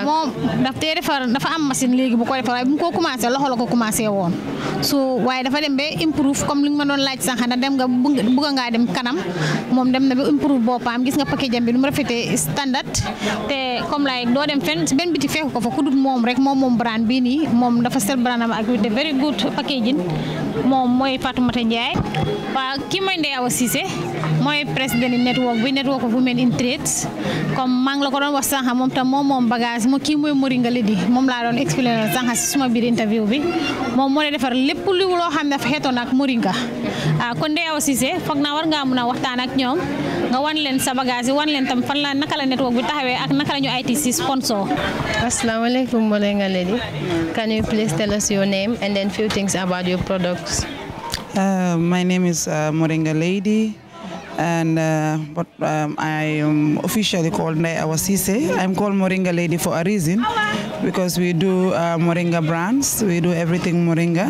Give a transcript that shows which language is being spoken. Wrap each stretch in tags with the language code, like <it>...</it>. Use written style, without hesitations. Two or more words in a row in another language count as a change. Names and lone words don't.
<wo>waaw moom dafa am machine léegi bu ko defar waaye bu mu ko commencé loxo la ko commencé woon so waaye dafa dem ba improve comme li nga ma doon laaj sànq na dem nga bëgg ngaa dem kanam moom dem na ba improve boppam gis nga paquet jam bi nu mu rafetee standard te comme like doo dem fenn benn biti fekk ko fa ku dul moom rek moom brand bii nii moom dafa sel brand am ak</wo> <en>with the very good packaging</en> <wo>moom mooy Fatoumata Ndiaye waaw kii mooy Ndeye Awa Cissé mooy président</wo> <en>network of women in trade</en> <wo>comme maa ngi la ko doon wax sànq moom tam moom bagage moo kii mooy Moringa Lady moom laa doon expliqué sànq si suma biir interview bi moom moo lay defar lépp lu loo xam ne dafa xeetoon ak Moringa kon Ndeye Awa Cissé foog naa war ngaa mun a waxtaan ak ñoom nga wan leen sa bagage yi wan leen tam fan la naka la network bi taxawee ak naka la ñu ITC sponsor.</wo> <en>Assalamualaikum Moringa Lady. Can you please tell us your name and then few things about your products? My name is Moringa Lady. And I am officially called Ndeye Awa Cissé. I'm called Moringa Lady for a reason, because we do Moringa brands, we do everything Moringa.</en>